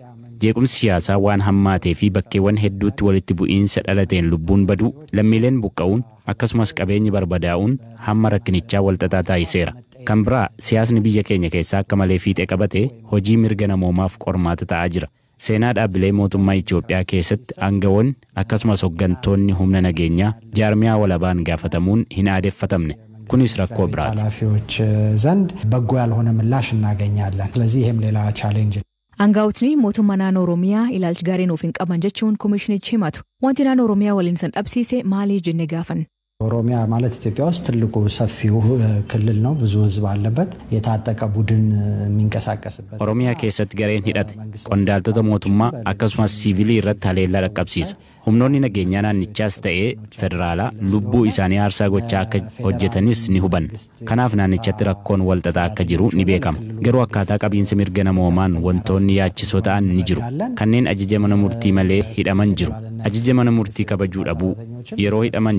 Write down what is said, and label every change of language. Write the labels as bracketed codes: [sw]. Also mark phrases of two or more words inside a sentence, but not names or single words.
[om] Jeequmsi siyaasaa waan hammaatee fi bakkeewwan hedduutti walitti bu'iinsa dhalateen lubbuun baduu, lammiileen buqqa'uun akkasumas qabeenyi barbadaa'uun hamma rakkinichaa walxaxaa taasiseera. Kan biraa siyaasni biyya keenya keessaa akka malee fiixee qabatee hojii mirga namoomaaf qormaata ta'aa jira. Seenaa dhaabbilee mootummaa Itoophiyaa keessatti aangawoonni akkasumas hooggantoonni humna nageenyaa jaarmiyaa walabaan gaafatamuun hin aadeffatamne. kunis rakkoo biraati. [am] ኃላፊዎች ዘንድ በጎ ያልሆነ ምላሽ እናገኛለን። ስለዚህ ይሄም ሌላ ቻሌንጅ [om] Aangaa'otni mootummaa naannoo Oromiyaa ilaalcha gaarii nuuf hin qaban jechuun koomishinichi himatu. Wanti naannoo Oromiyaa waliin san dhabsiise maali jennee gaafan? [am] ኦሮሚያ ማለት ኢትዮጵያ ውስጥ ትልቁ ሰፊው ክልል ነው ብዙ ህዝብ አለበት የታጠቀ ቡድን የሚንቀሳቀስበት [om] ኦሮሚያ keessatti gareen hidhate qondaaltota mootummaa akkasumas siviilii irratti haleellaa dhaqqabsiisa humnoonni nageenyaa naannichaas ta'ee federaalaa lubbuu isaanii aarsaa gochaa akka hojjetanis ni hubanna kanaaf naannichatti rakkoon walxaxaa akka jiru ni beekama garuu akkaataa qabiinsa mirga namoomaan wantoonni yaachisoo ta'an ni jiru kanneen ajaja mana murtii malee hidhaman jiru ajaja mana murtii kabajuu dhabuu yeroo hidhaman